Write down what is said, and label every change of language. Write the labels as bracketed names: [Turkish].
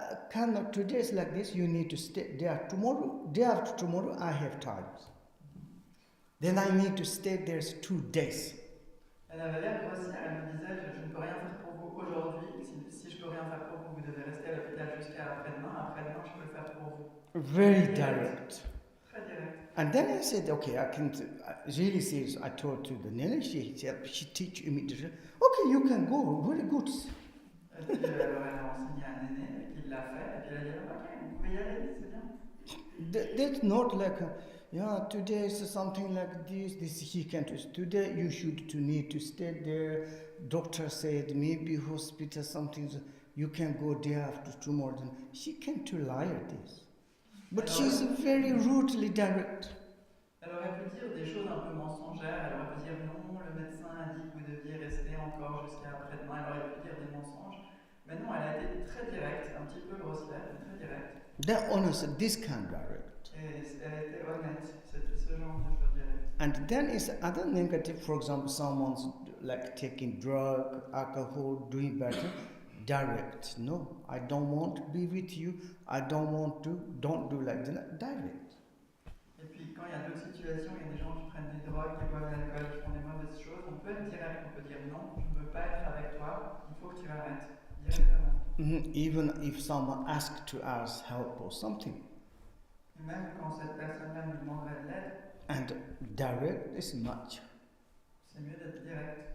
[English] cannot, today's like this, you need to stay there. Tomorrow, day after tomorrow, I have times. Then I need to stay there 2 days. [French] Elle avait l'air grossière, elle me disait je ne peux rien faire pour vous aujourd'hui, si je peux rien faire pour vous, vous devez rester à l'hôpital jusqu'à après-demain, après-demain je peux le faire pour vous. [English] Very direct. [French] Très direct. [English] And then I said, okay, I can, really serious, I told to the Nene, she teach immediately, okay, you can go, very good. [French] Et puis alors elle a enseigné à Néné, qu'il l'a fait, et puis elle a dit ok, vous pouvez y aller, c'est bien. [English] That's not like, yeah, today is something like this he can't do. Today you should need to stay there. Doctor said maybe hospital something, you can go day after tomorrow. Then she can't lie at this. But she's very rudely direct. [French] Elle aurait pu dire des choses un peu mensongères, elle aurait pu dire non, le médecin a dit que vous deviez rester encore jusqu'à après-demain, elle aurait pu dire des mensonges. Mais non, elle a été très directe, un petit peu grossière, mais très directe. [English] They're honest, this kind of direct. [French] Et elle était honnête, c'était ce genre de choses directes. [English] And then is other negative, for example, someone's like taking drug, alcohol, doing better, direct. No, I don't want to be with you, I don't want to, don't do like that, direct. [French] Et puis quand il y a d'autres situations, il y a des gens qui prennent des drogues, qui boivent de l'alcool, qui font des mauvaises choses, on peut être direct, on peut dire non, je ne veux pas être avec toi, il faut que tu arrêtes, directement. [English] Even if someone asks to ask help or something. [French] Et même quand cette personne-là nous demanderait de l'aide, [English] And direct is much. [French] c'est mieux d'être direct.